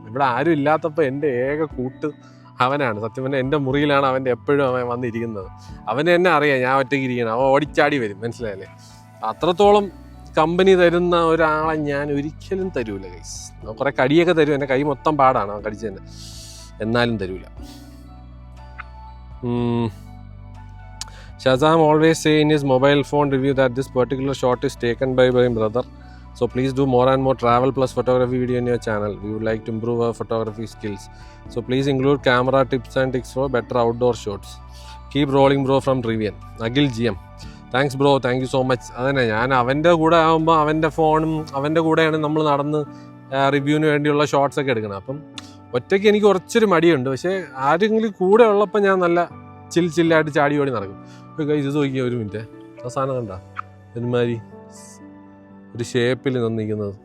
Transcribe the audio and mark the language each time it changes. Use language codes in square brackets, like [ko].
[ml] ഇവിടെ ആരും ഇല്ലാത്തപ്പോൾ എൻ്റെ ഏക കൂട്ട് അവനാണ്. സത്യം പറഞ്ഞാൽ എൻ്റെ മുറിയിലാണ് അവൻ്റെ എപ്പോഴും അവൻ വന്നിരിക്കുന്നത്. അവന് തന്നെ അറിയാം ഞാൻ ഒറ്റയ്ക്ക് ഇരിക്കണം. അവൻ ഓടിച്ചാടി വരും, മനസ്സിലായല്ലേ? അത്രത്തോളം കമ്പനി തരുന്ന ഒരാളെ ഞാൻ ഒരിക്കലും തരൂല ഗൈസ്. കുറെ കടിയൊക്കെ തരും, എൻ്റെ കൈ മൊത്തം പാടാണ് ആ കടിച്ചതിൻ്റെ, എന്നാലും തരൂല. [en] Shazam always say in his mobile phone review that this particular shot is taken by my brother. So please do more and more travel plus photography video in your channel. We would like to improve our photography skills. So please include camera tips and tricks for better outdoor shots. Keep rolling bro from Rivian. Agil GM. Thanks bro, thank you so much. [ml] അതന്നെ, ഞാൻ അവൻ്റെ കൂടെ ആകുമ്പോൾ അവൻ്റെ ഫോണും അവൻ്റെ കൂടെയാണ് നമ്മൾ നടന്ന് റിവ്യൂവിന് വേണ്ടിയുള്ള ഷോർട്സ് ഒക്കെ എടുക്കണം. അപ്പം ഒറ്റയ്ക്ക് എനിക്ക് കുറച്ചൊരു മടിയുണ്ട്. പക്ഷേ ആരെങ്കിലും കൂടെ ഉള്ളപ്പോൾ ഞാൻ നല്ല ചില്ലായിട്ട് ചാടി ഓടി നടക്കും. ഇത് നോക്കിയ ഒരു മിനിറ്റ്, ആ സാധനം കണ്ട ഒരുമാതിരി ഒരു ഷേപ്പിൽ നിന്നിരിക്കുന്നത്.